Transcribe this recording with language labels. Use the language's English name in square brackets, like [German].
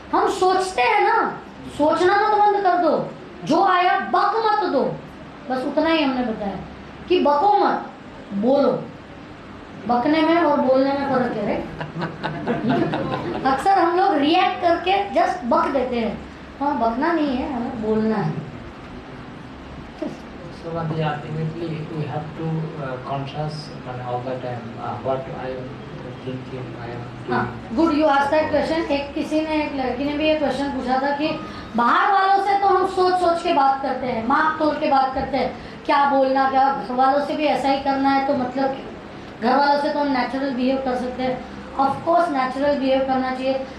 [Hindi] हम सोचते हैं ना, सोचना मत बंद कर दो। जो आया बक मत दो, बस उतना ही हमने बताया कि बको मत, बोलो। बकने में और बोलने में फर्क है, राइट। अक्सर हम लोग रिएक्ट करके जस्ट बक देते हैं। हाँ, बकना नहीं है, हमें बोलना है। [English] So ultimately we have to conscious all the time what I am thinking, I am doing. [Hindi] हाँ, [English] Good you asked that question. [Hindi] एक लड़की ने भी ये क्वेश्चन पूछा था कि बाहर वालों से तो हम सोच सोच के बात करते हैं, माप तोड़ के बात करते हैं, क्या बोलना, क्या घर वालों से भी ऐसा ही करना है। तो मतलब घर वालों से तो हम नेचुरल बिहेव कर सकते हैं, ऑफ कोर्स नेचुरल बिहेव करना चाहिए।